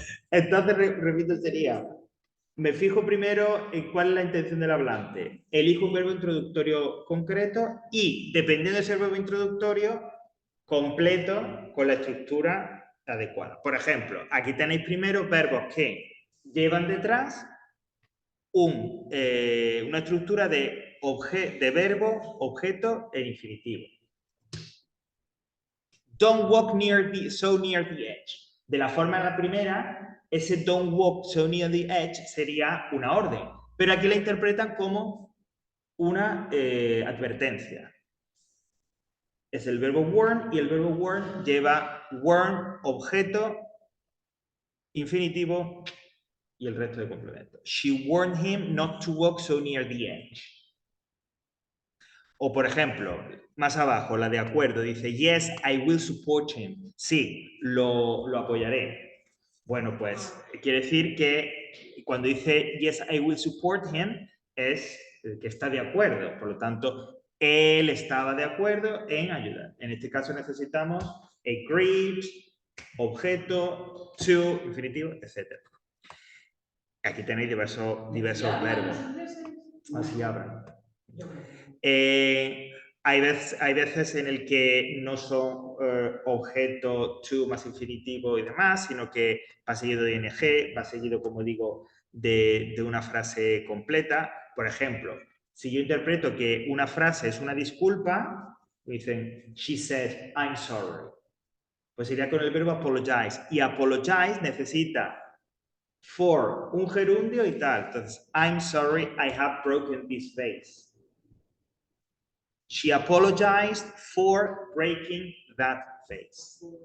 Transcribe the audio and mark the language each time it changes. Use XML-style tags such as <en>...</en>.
<es>Entonces, repito, sería, me fijo primero en cuál es la intención del hablante, elijo un verbo introductorio concreto y, dependiendo de ese verbo introductorio, completo con la estructura adecuada. Por ejemplo, aquí tenéis primero verbos que llevan detrás una estructura de verbo, objeto e infinitivo.</es> <en>Don't walk so near the edge.</en> <es>De la forma en la primera, ese</es> <en>don't walk so near the edge</en> <es>sería una orden, pero aquí la interpretan como una advertencia. Es el verbo warn y el verbo warn lleva warn, objeto, infinitivo y el resto de complementos.</es> <en>She warned him not to walk so near the edge.</en> <es>O, por ejemplo, más abajo, la de acuerdo, dice,</es> <en>yes, I will support him.</en> <es>Sí, lo apoyaré. Bueno, pues quiere decir que cuando dice,</es> <en>yes, I will support him,</en> <es>es que está de acuerdo. Por lo tanto, él estaba de acuerdo en ayudar. En este caso necesitamos agreed, objeto, to, infinitivo, etc. Aquí tenéis diversos verbos. Así hablan. Hay veces en el que no son objeto, to más infinitivo y demás, sino que va seguido de ing, va seguido, como digo, de una frase completa. Por ejemplo, si yo interpreto que una frase es una disculpa, dicen,</es> <en>she said, I'm sorry.</en> <es>Pues iría con el verbo apologize. Y apologize necesita for, un gerundio y tal. Entonces,</es> <en>I'm sorry, I have broken this vase. She apologized for breaking that vase.</en>